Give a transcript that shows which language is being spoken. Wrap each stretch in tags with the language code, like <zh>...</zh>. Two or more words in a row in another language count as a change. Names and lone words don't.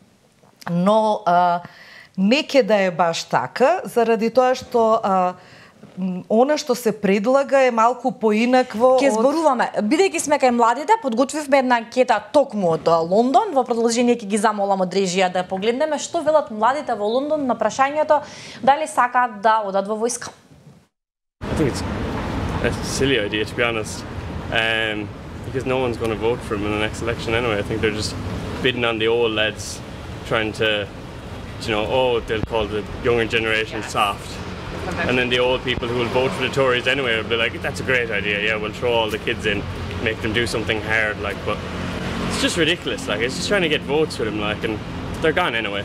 <mk>Но не ќе да е баш така, заради тоа што она што се предлага е малку поинакво. Ќе зборуваме, бидејќи сме кај младите, подготвивме една анкета токму од Лондон, во продолжение ќе ги замолам од режија да погледнеме што велат младите во Лондон на прашањето дали сакаат да одат во војска.</mk> <en>I think it's a silly idea, to be honest. Because no one's going to vote for him in the next election anyway. I think they're just bidding on the old lads, trying to, they'll call the younger generation soft. And then the old people who will vote for the Tories anyway will be like, that's a great idea, yeah, we'll throw all the kids in, make them do something hard, but it's just ridiculous, it's just trying to get votes for them, and they're gone anyway.</en>